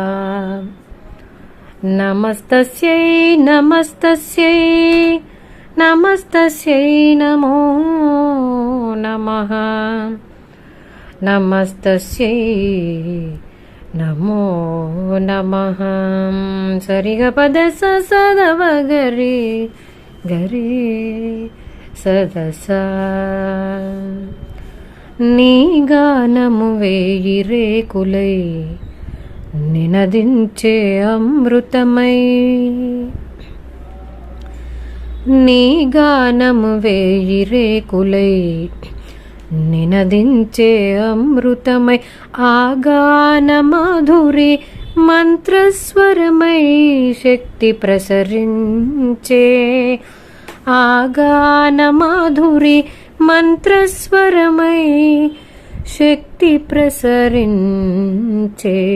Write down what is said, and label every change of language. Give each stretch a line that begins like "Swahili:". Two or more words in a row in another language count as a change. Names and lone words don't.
Sanskrit: नमस्तस्यै नमस्तस्यै नमस्तस्यै नमो नमः नमस्तस्यै नमो नमः सरिगपद सदवगरि गरि సదస
Telugu: నీ గానము వేయి రేకులై నినదించే అమృతమై నీ గానము వేయి రేకులై నినదించే అమృతమై ఆ గాన మాధురి మంత్రస్వరమై శక్తి ప్రసరించే ఆ గాన మాధురి మంత్రస్వరమై శక్తి ప్రసరించే